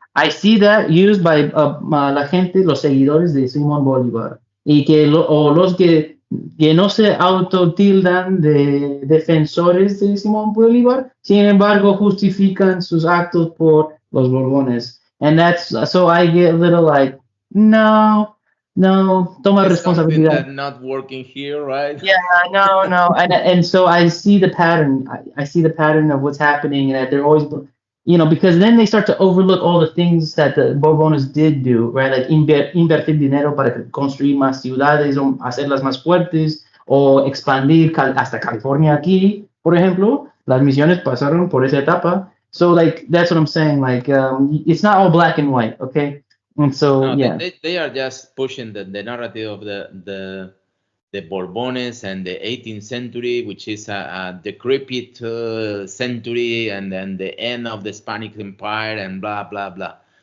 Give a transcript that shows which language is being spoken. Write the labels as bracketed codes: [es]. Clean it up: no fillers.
[en] I see that used by [es] la gente, los seguidores de Simón Bolívar, y que o los que no se autotildan de defensores de Simón Bolívar, sin embargo justifican sus actos por los Borbones. [en] And that's so I get a little like, no, no, [es] toma [en] It's something [es] responsabilidad. [en] that not working here, right? Yeah, no, no, and so I see the pattern. I see the pattern of what's happening, and that they're always, because then they start to overlook all the things that the Borbones did do, right? [es] Like invertir dinero para construir más ciudades o hacerlas más fuertes o expandir hasta California aquí, por ejemplo. Las misiones pasaron por esa etapa. [en] So like that's what I'm saying. Like it's not all black and white, okay? And so yeah, they are just pushing the narrative of the Bourbones and the 18th century, which is a decrepit century, and then the end of the Spanish Empire and blah blah blah.